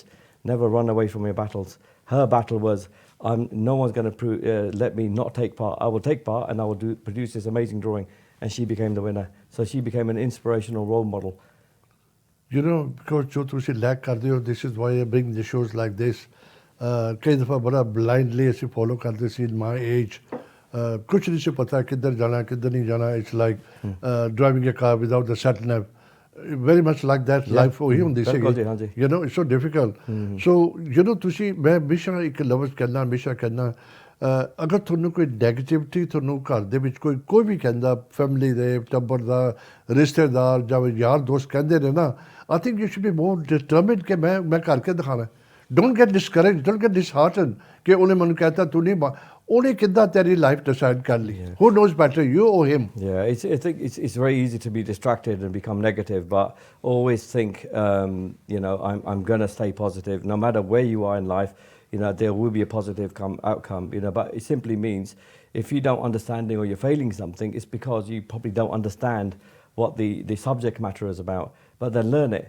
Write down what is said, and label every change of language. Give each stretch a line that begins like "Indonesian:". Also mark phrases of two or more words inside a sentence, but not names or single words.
English: Never run away from your battles. Her battle was, no one's going to let me not take part. I will take part, and I will produce this amazing drawing. And she became the winner. So she became an inspirational role model. Because
Punjabi: jo tusi
English: lack
Punjabi: karde ho,
English: this is why I bring the shows like this.
Punjabi: ਕਈ ਦਫ਼ਾ ਬੜਾ ब्लाइंडली ਐਸੇ फॉलो ਕਰਤੇ ਸੀ
English: in my age.
Punjabi: ਕੁਛ ਨਹੀਂ ਸੇ ਪਤਾ ਕਿਧਰ ਜਾਣਾ ਕਿਧਰ ਨਹੀਂ ਜਾਣਾ.
English: it's like driving a car without the sat nav. very much like that life
Punjabi: ਹੋ ਹੀ ਹੁੰਦੀ ਸੀ.
English: It's so difficult.
Punjabi: So ਤੁਸੀਂ ਮੈਂ ਹਮੇਸ਼ਾ ਇੱਕ ਲਫ਼ਜ਼ ਕਹਿਣਾ ਹਮੇਸ਼ਾ ਕਹਿਣਾ, ਅਗਰ ਤੁਹਾਨੂੰ ਕੋਈ ਨੈਗੇਟਿਵਿਟੀ ਤੁਹਾਨੂੰ ਘਰ ਦੇ ਵਿੱਚ ਕੋਈ ਵੀ ਕਹਿੰਦਾ, ਫੈਮਿਲੀ ਦੇ ਟੱਬਰ ਦਾ ਰਿਸ਼ਤੇਦਾਰ ਜਾਂ ਯਾਰ ਦੋਸਤ ਕਹਿੰਦੇ ਨੇ ਨਾ,
English: I think you should be more determined
Punjabi: ਕਿ ਮੈਂ ਕਰਕੇ ਦਿਖਾਣਾ.
English: Don't get discouraged, don't get disheartened
Punjabi: ਕਿ ਉਹਨੇ ਮੈਨੂੰ ਕਹਿਤਾ ਤੂੰ ਨਹੀਂ, ਉਹਨੇ ਕਿੱਦਾਂ ਤੇਰੀ ਲਾਈਫ ਡਿਸਾਈਡ ਕਰ ਲਈ.
English: Who knows better, you or him? Yeah, I think it's very easy to be distracted and become negative, but always think, I'm going to stay positive. No matter where you are in life, there will be a positive outcome, but it simply means if you don't understand or you're failing something, it's because you probably don't understand what the subject matter is about, but then learn it.